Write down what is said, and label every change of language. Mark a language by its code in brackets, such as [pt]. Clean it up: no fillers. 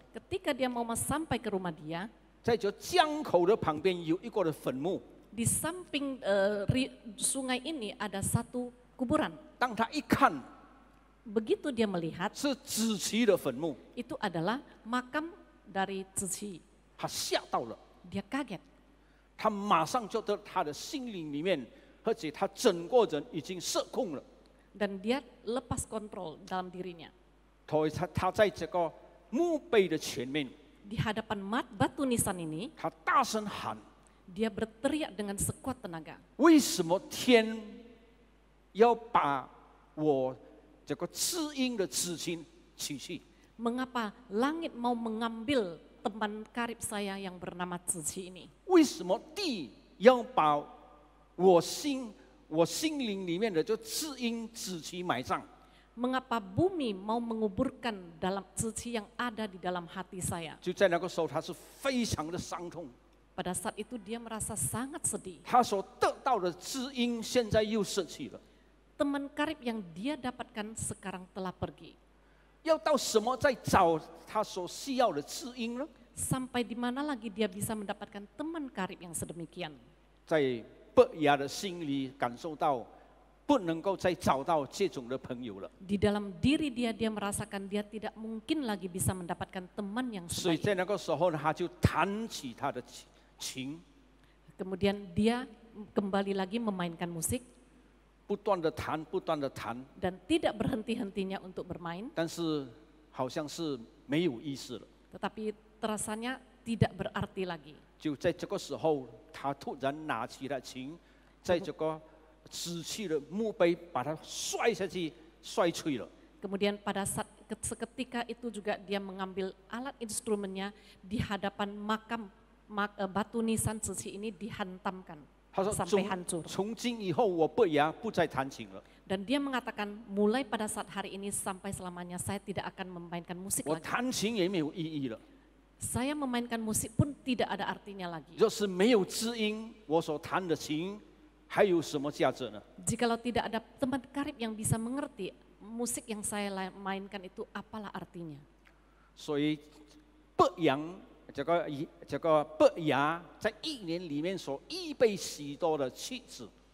[id] ketika dia mau sampai ke rumah dia, [zh] 在这江口的旁边有一个的坟墓。 [id] di samping sungai ini ada satu kuburan. [zh] 当他一看 [id] Begitu dia melihat, [zh] 是子期的坟墓， [id] itu adalah makam dari Zichi. [zh] 他吓到了， [id] Dia kaget. [zh] 他马上就在他的心灵里面，而且他整个人已经失控了。 [id] Dan dia lepas kontrol dalam dirinya. [zh] 所以他在这个墓碑的前面， [id] Di hadapan batu nisan ini, [zh] 他大声喊： [id] dia berteriak dengan sekuat tenaga. [zh] 为什么天要把我这个知音的子亲取去？ [id] Mengapa langit mau mengambil teman karib saya yang bernama Zichi ini? [zh] 为什么地要把我心灵里面的就知音子期埋葬？ [id] Mengapa bumi mau menguburkan dalam Zichi yang ada di dalam hati saya? [zh] 就在那个时候，他是非常的伤痛。 [id] Pada saat itu dia merasa sangat sedih. [zh] 他所得到的知音现在又失去了。 [id] Teman karib yang dia dapatkan sekarang telah pergi. [zh] 要到什么再找他所需要的知音呢？ [id] Sampai di mana lagi dia bisa mendapatkan teman karib yang sedemikian? [zh] 在伯牙的心里感受到，不能够再找到这种的朋友了。 [id] Di dalam diri dia merasakan dia tidak mungkin lagi bisa mendapatkan teman yang [zh] 所以 [id] sebaik. [zh] 在那个时候呢，他就弹起他的琴， [id] Kemudian dia kembali lagi memainkan musik [zh] 不断的弹，不断的弹， [id] dan tidak berhenti-hentinya untuk bermain, [zh] 但是好像是没有意思了。 [id] tetapi terasanya tidak berarti lagi. [zh] 就在这个时候，他突然拿起了琴，在这个死去的墓碑把它摔下去，摔碎了。 [id] Kemudian pada saat seketika itu juga dia mengambil alat instrumennya di hadapan makam batu nisan Zichi ini dihantamkan [zh] 他说 [id] sampai hancur. [zh] 从今以后，我伯牙不再弹琴了， [id] Dan dia mengatakan mulai pada saat hari ini sampai selamanya saya tidak akan memainkan musik [zh] 我 [id] lagi. [zh] 弹琴也没有意义了。 [id] Saya memainkan musik pun tidak ada artinya lagi. [zh] 若是没有知音，我所弹的琴还有什么价值呢？ [id] Jikalau tidak ada teman karib yang bisa mengerti musik yang saya mainkan itu apalah artinya. [zh] 所以伯阳这个伯牙在1年里面所预备许多的曲子，